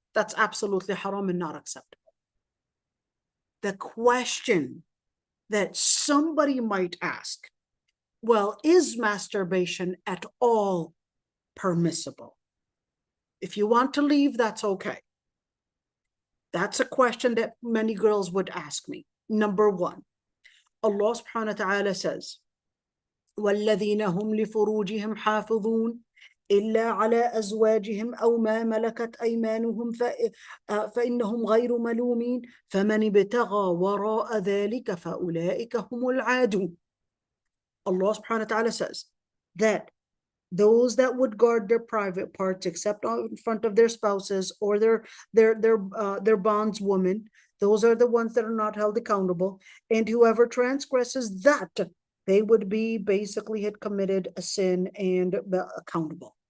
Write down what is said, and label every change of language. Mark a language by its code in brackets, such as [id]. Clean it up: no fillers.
[en] That's absolutely haram and not acceptable. The question that somebody might ask, well, is masturbation at all permissible? If you want to leave, that's okay. That's a question that many girls would ask me. Number one, Allah subhanahu wa ta'ala says, [ar] وَالَّذِينَ هُمْ لِفُرُوجِهِمْ حَافِظُونَ إلا على أزواجهم أو ما ملكت أيمانهم فإنهم غير ملومين فمن ابتغى وراء ذلك فأولئك هم العادون. [en] Allah subhanahu wa ta'ala says that those that would guard their private parts except in front of their spouses or their bondswomen, those are the ones that are not held accountable, and whoever transgresses that, they would be basically had committed a sin and accountable.